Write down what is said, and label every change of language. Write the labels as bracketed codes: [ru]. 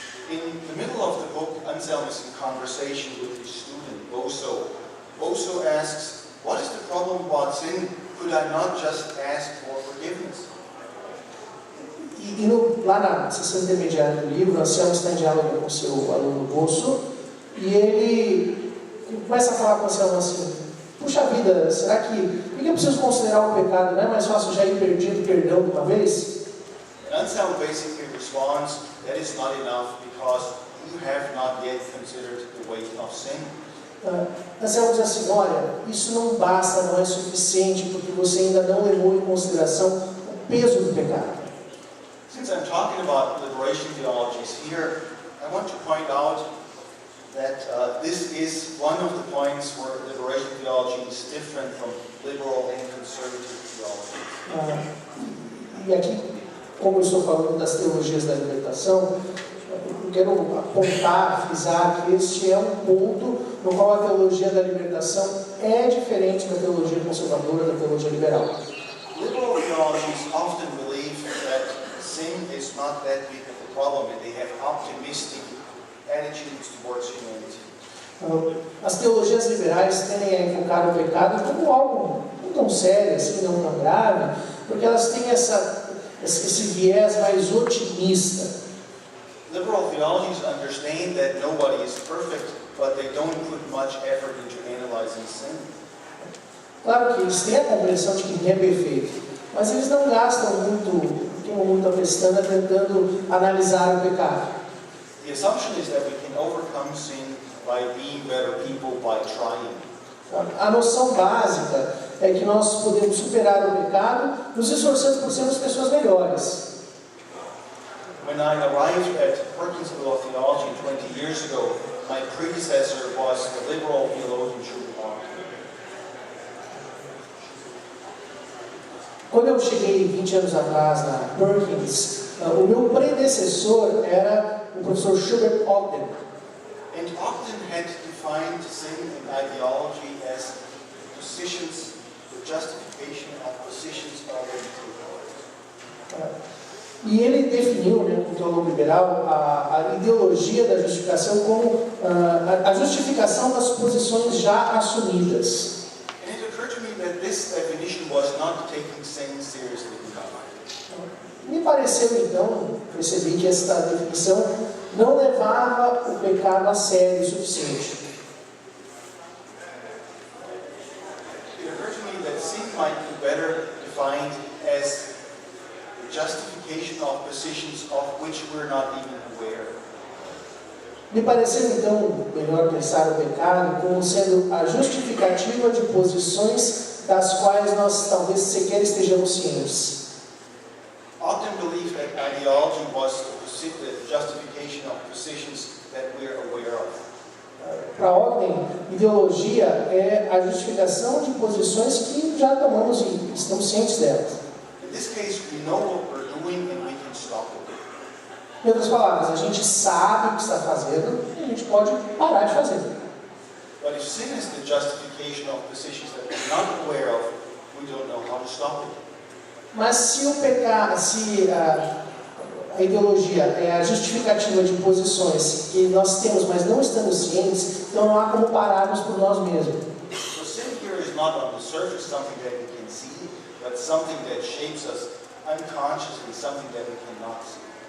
[en] In the middle of the book, Anselm is in conversation with his student, Boso. Boso asks, what is the problem about sin? Could I not just ask for forgiveness? [pt] Lá na sessão intermediária do livro, Anselmo está em diálogo com o seu aluno Boso, e ele começa a falar com Anselmo assim: puxa vida, será que por que eu preciso considerar o pecado? Não é mais fácil já ir pedindo perdão de uma vez? [en] And Anselm basically responds, that is not enough because you have not yet considered the weight of sin. [pt] Anselmo diz assim: olha, isso não basta, não é suficiente, porque você ainda não levou em consideração o peso do pecado. [en] Since I'm talking about liberation theologies here, I want to point out that this is one of the points where liberation theology is different from liberal and conservative theology. [pt] E aqui, como eu estou falando das teologias da libertação, eu quero apontar, frisar que este é um ponto no qual a teologia da libertação é diferente da teologia conservadora, da teologia liberal. [en] Liberal theologies often believe that sin is not that big of a problem and they have optimistic attitudes towards humanity. [pt] As teologias liberais tendem a enfocar o pecado como algo não tão sério, assim, não tão grave, porque elas têm esse viés mais otimista. [en] Liberal theologies understand that nobody is perfect, but they don't put much effort into analyzing sin. [pt] Claro que eles têm a compreensão de que ninguém é perfeito, mas eles não gastam queimam muito a pestana tentando analisar o pecado. [en] The assumption is that we can overcome sin by being better people by trying. [pt] A noção básica é que nós podemos superar o pecado, nos esforçando por sermos pessoas melhores. [en] When I arrived at Perkins School of Theology 20 years ago, my predecessor was the liberal theologian Schubert Ogden. [pt] Quando eu cheguei 20 anos atrás na Perkins, o meu predecessor era o professor Schubert Ogden. [en] And Ogden had defined sin and ideology as positions, the justification of positions already taken. [pt] E ele definiu, né, o teólogo liberal, a ideologia da justificação como a justificação das posições já assumidas. [en] And it occurred to me that this definition was not taking sin seriously in God. [pt] Me pareceu então, percebi que esta definição não levava o pecado a sério o suficiente. [en] It occurred to me that sin might be better defined as the justification of positions of which we're not even aware. [pt] Me pareceu então melhor pensar o pecado como sendo a justificativa de posições das quais nós talvez sequer estejamos cientes. [en] Ogden believed that ideology was the justification of positions that we're aware of. [pt] Para Ogden, ideologia é a justificação de posições que já tomamos e estamos cientes delas. [en] In this case, we know what we're doing and we can stop it. [pt] Em outras palavras, a gente sabe o que está fazendo e a gente pode parar de fazer. [en] But if sin is the justification of positions that we're not aware of, we don't know how to stop it. [pt] Mas se o pecado, se a ideologia é a justificativa de posições que nós temos, mas não estamos cientes, então não há como pararmos por nós mesmos. [en] So sin here is not on the surface something that we can see, but something that shapes us unconsciously, something that we cannot see.